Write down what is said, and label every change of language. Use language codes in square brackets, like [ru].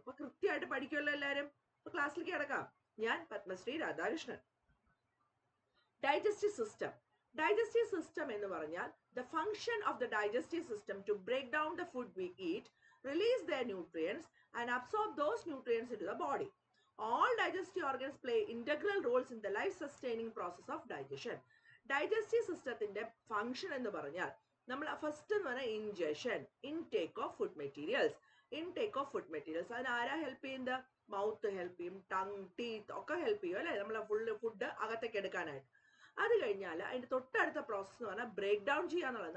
[ml] അപ്പൊ കൃത്യമായിട്ട് പഠിക്കുമല്ലോ എല്ലാവരും. അപ്പൊ ക്ലാസ്സിലേക്ക് കിടക്കാം. ഞാൻ Padmashri Radhakrishnan. Digestive system. [en] digestive system [ml] എന്ന് പറഞ്ഞാൽ [en] The function of the digestive system to break down the food we eat, release the nutrients and absorb those nutrients into the body. All digestive organs play integral roles in the life sustaining process of digestion. [ml] Digestive സിസ്റ്റത്തിന്റെ function എന്ന് പറഞ്ഞാൽ നമ്മൾ first എന്ന് പറഞ്ഞാൽ injection, intake of food materials. Intake of food materials അതിന് ആരാ help ചെയ്യുന്നത്? Mouth help ചെയ്യും, ടങ്, ടീത്ത് ഒക്കെ ഹെൽപ്പ് ചെയ്യും അല്ലെ, നമ്മളെ ഫുഡ് അകത്തേക്ക് എടുക്കാനായിട്ട്. അത് കഴിഞ്ഞാൽ അതിന്റെ തൊട്ടടുത്ത പ്രോസസ് എന്ന് പറഞ്ഞാൽ ബ്രേക്ക് ഡൗൺ ചെയ്യാന്നുള്ളത്.